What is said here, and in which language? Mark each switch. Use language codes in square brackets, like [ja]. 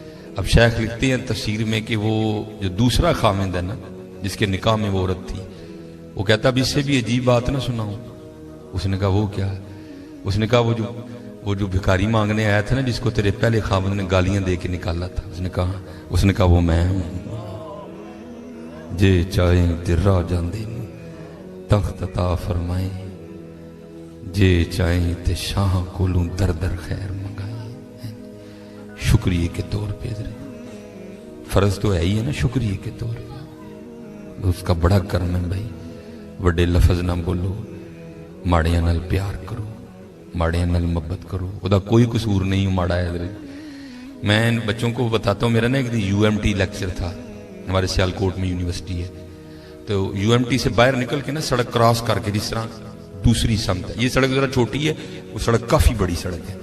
[ur] اب شیخ لکھتے ہیں تفسیر میں کہ وہ جو دوسرا خاوند ہے نا جس کے نکاح میں وہ عورت تھی، وہ کہتا اب اس سے بھی عجیب بات نہ سناؤں. اس نے کہا وہ کیا؟ اس نے کہا وہ جو بھکاری مانگنے آیا تھا نا جس کو تیرے پہلے خاوند نے گالیاں دے کے نکالا تھا، اس نے کہا وہ میں ہوں. [pa] جے چاہیں تے راہ جاندے تخت عطا فرمائیں، جے چاہیں تے شاہ کولوں در در خیر منگائیں. [ur] شکریہ کے طور پہ فرض تو ہے ہی ہے نا، شکریہ کے طور پہ اس کا بڑا کرم ہے بھائی. [pa] وڈے لفظ نہ بولو، ماڑیاں نال پیار کرو، ماڑیاں نال محبت کرو. وہ دا کوئی قصور نہیں ماڑا ہے. [ur] میں بچوں کو بتاتا ہوں، میرا نا ایک دن UMT لیکچر تھا، ہمارے سیالکوٹ میں یونیورسٹی ہے، تو UMT سے باہر نکل کے نا سڑک کراس کر کے جس طرح दूसरी समत है। ये सड़क जरा छोटी है, वो सड़क काफी बड़ी सड़क है।